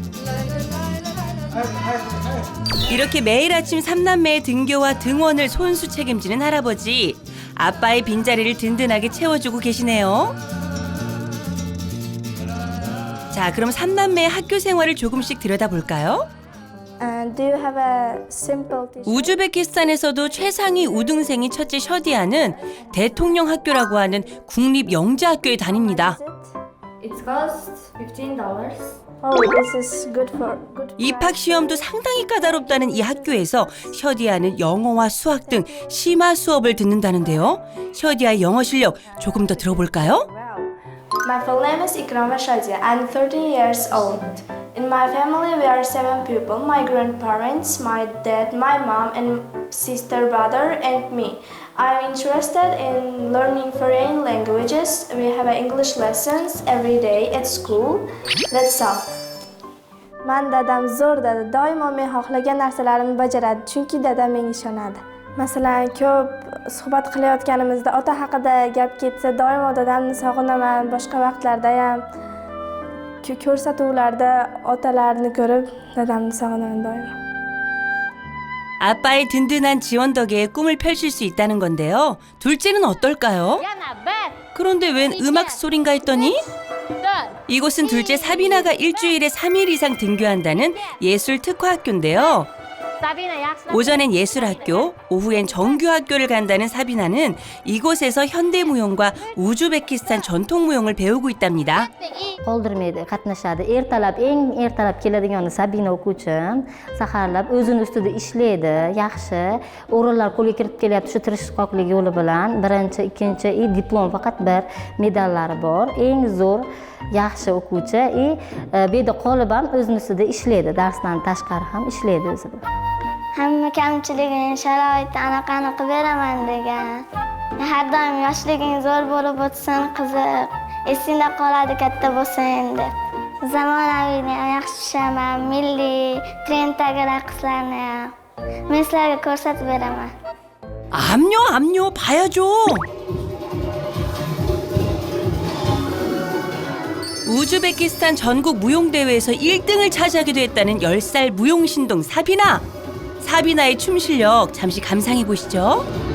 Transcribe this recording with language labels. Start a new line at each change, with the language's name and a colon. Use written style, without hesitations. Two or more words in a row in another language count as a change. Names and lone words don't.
Korean: 이렇게 매일 아침 3남매의 등교와 등원을 손수 책임지는 할아버지. 아빠의 빈자리를 든든하게 채워주고 계시네요. 자, 그럼 3남매의 학교 생활을 조금씩 들여다볼까요?
English: Do you have a simple t-shirt?
Korean: 우즈베키스탄에서도 최상위 우등생인 첫째 셔디아는 대통령 학교라고 하는 국립 영재학교에 다닙니다.
English: It costs $15. Oh, this is good for
Korean: 입학 시험도 상당히 까다롭다는 이 학교에서 셔디아는 영어와 수학 등 심화 수업을 듣는다는데요. 셔디아의 영어 실력 조금 더 들어볼까요?
English: My full name is Ikrama Shadia. I'm 13 years old. In my family, we are 7 people. My grandparents, my dad, my mom, and sister, brother, and me. I'm interested in learning foreign languages. We have English lessons every day at school. That's all.
Uzbek: Man dadam zo'r dedi. Doimo men xohlagan narsalarimni bajaradi, chunki dadam menga ishonadi. Masalan, ko'p suhbat qilayotganimizda ota haqida gap ketsa, doimo dadamni sog'inaman. Boshqa vaqtlarda ham ko'rsatuvlarda otalarni ko'rib, dadamni sog'inaman doimo.
Korean: 아빠의 든든한 지원 덕에 꿈을 펼칠 수 있다는 건데요. 둘째는 어떨까요? 그런데 웬 음악 소린가 했더니 이곳은 둘째 사비나가 일주일에 3일 이상 등교한다는 예술 특화학교인데요. 오전엔 예술학교, 오후엔 정규학교를 간다는 사비나는 이곳에서 현대무용과 우즈베키스탄 전통무용을 배우고 있답니다.
Uzbek: qoldirmaydi, qatnashadi. Eng ertalab keladigan Sabina o'quvchim saharlab o'zini ustida ishlaydi, yaxshi. O'rinlar qo'lga kirib kelyapti shu tirishqoqlik yo'li bilan. Birinchi, ikkinchi, diplom faqat bir, medallari bor. Eng zo'r yaxshi o'quvchi, bu yerda qolib ham o'zini ustida ishlaydi, darsdan tashqari ham ishlaydi o'zida. Hamma kamchiligini sharoitda anaqani qilib beraman degan. Har doim yoshliging zo'r bo'lib o'tsin, qiziq. Esingda qoladi katta bo'lsang deb. Zamonaviyni ham yaxshi tushaman, milliy trenddagi raqslarni ham. Men sizlarga ko'rsatib beraman.
Korean: 암요, 봐야죠. 우즈베키스탄 전국 무용대회에서 1등을 차지하기도 했다는 10살 무용신동 사비나. 사비나의 춤 실력 잠시 감상해 보시죠.